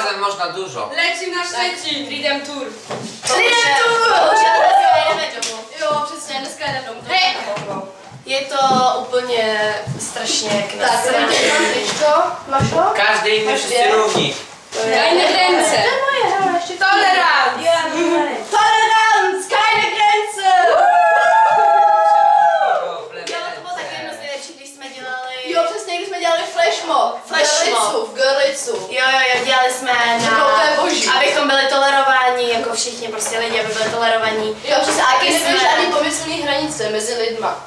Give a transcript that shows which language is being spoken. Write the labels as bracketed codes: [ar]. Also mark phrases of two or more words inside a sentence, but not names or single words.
[pl] można dużo. Lecim na Szczecin! Freedom Tour. [cs] Bohužel dneska jedeme domů. Jo, přesně, dneska jedeme domů. Je to úplně strašně jak na Tak, straně. máš to? [pl] Każdy inny, wszyscy równi. [de] Keine Grenze. Tolerant! Toleranz, keine Grenze! [cs] Jo, to bylo taky jedno z nejlepších, když jsme dělali... Jo, přesně, když jsme dělali flashmob. V Görlicu. Jo, dělali jsme To bylo úplně boží. abychom byli tolerováni, jako všichni prostě lidi, aby byli tolerovaní. Jo, přesně, a taky nebyly jsme- žádný pomyslný hranice mezi lidma.